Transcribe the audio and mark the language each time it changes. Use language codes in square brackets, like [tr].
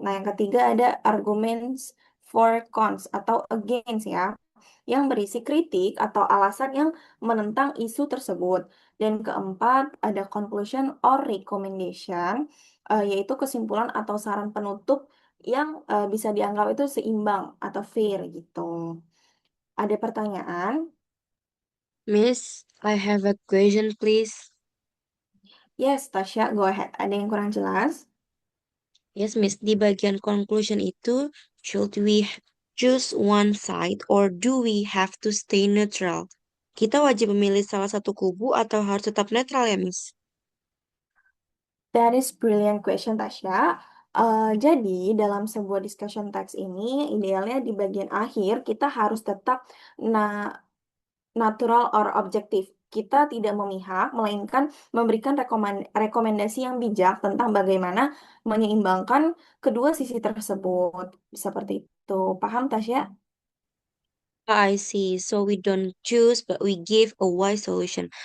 [id] Nah, yang ketiga ada arguments for cons atau against ya, yang berisi kritik atau alasan yang menentang isu tersebut. Dan keempat ada conclusion or recommendation, yaitu kesimpulan atau saran penutup yang bisa dianggap itu seimbang atau fair gitu. Ada pertanyaan? [en] Miss, I have a question, please. Yes, Tasya, go ahead. [id] Ada yang kurang jelas? [en] Yes, Miss. [id] Di bagian conclusion itu, [en] should we choose one side or do we have to stay neutral? [id] Kita wajib memilih salah satu kubu atau harus tetap netral ya, Miss? [en] That is brilliant question, Tasya. [id] Jadi, dalam sebuah discussion text ini, idealnya di bagian akhir kita harus tetap natural or objektif. Kita tidak memihak, melainkan memberikan rekomendasi yang bijak tentang bagaimana menyeimbangkan kedua sisi tersebut. Seperti itu. Paham, Tasya? [en] I see. So we don't choose, but we give a wise solution.